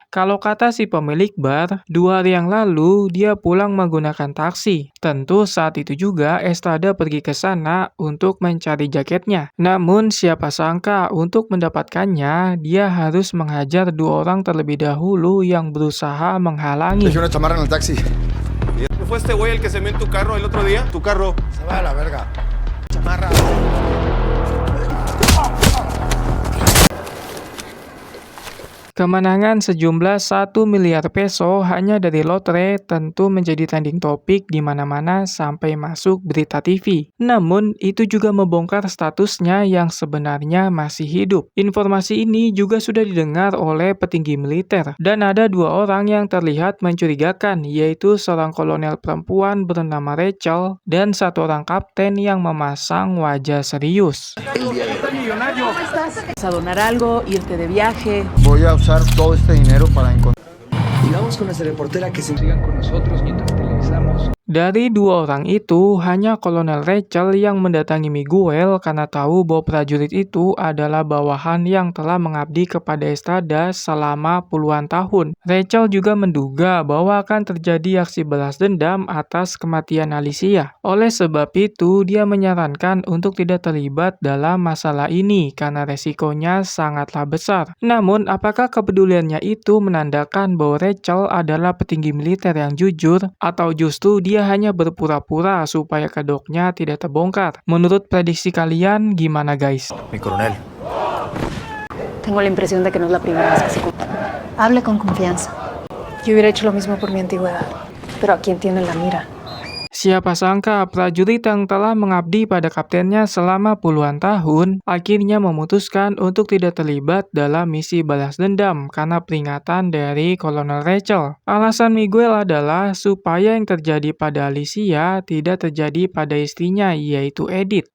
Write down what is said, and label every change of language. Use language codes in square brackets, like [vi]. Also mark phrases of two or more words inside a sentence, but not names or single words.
[id] Kalau kata si pemilik bar, 2 hari yang lalu dia pulang menggunakan taksi. Tentu saat itu juga Estrada pergi ke sana untuk mencari jaketnya. Namun siapa sangka untuk mendapatkannya, dia harus menghajar 2 orang terlebih dahulu yang berusaha menghalangi. [es] Dejé una chamarra en el taxi. ¿Fue este güey el que se meó en tu carro el otro día? Tu carro. Se va a la verga. Chamarra. [id] Kemenangan sejumlah 1 miliar peso hanya dari lotre tentu menjadi [en] trending topik [id] di mana-mana sampai masuk berita TV. Namun, itu juga membongkar statusnya yang sebenarnya masih hidup. Informasi ini juga sudah didengar oleh petinggi militer. Dan ada 2 orang yang terlihat mencurigakan, yaitu seorang kolonel perempuan bernama Rachel dan 1 orang kapten yang memasang wajah serius. [es] A donar algo, irte de viaje. Voy a usar todo este dinero para encontrar. Digamos con esa reportera que se sigan con nosotros mientras televisamos. [id] Dari 2 orang itu, hanya Kolonel Rachel yang mendatangi Miguel karena tahu bahwa prajurit itu adalah bawahan yang telah mengabdi kepada Estrada selama puluhan tahun. Rachel juga menduga bahwa akan terjadi aksi balas dendam atas kematian Alicia. Oleh sebab itu, dia menyarankan untuk tidak terlibat dalam masalah ini karena resikonya sangatlah besar. Namun, apakah kepeduliannya itu menandakan bahwa Rachel adalah petinggi militer yang jujur, atau justru dia hanya berpura-pura supaya kedoknya tidak terbongkar? Menurut prediksi kalian, gimana guys? [es] Mi coronel. Tengo la impresión de que no es la primera vez que se ocupa. Hable con confianza. Yo hubiera hecho lo mismo por mi antigüedad, pero ¿a quién tiene la mira? [id] Siapa sangka prajurit yang telah mengabdi pada kaptennya selama puluhan tahun akhirnya memutuskan untuk tidak terlibat dalam misi balas dendam karena peringatan dari Kolonel Rachel. Alasan Miguel adalah supaya yang terjadi pada Alicia tidak terjadi pada istrinya, yaitu Edith.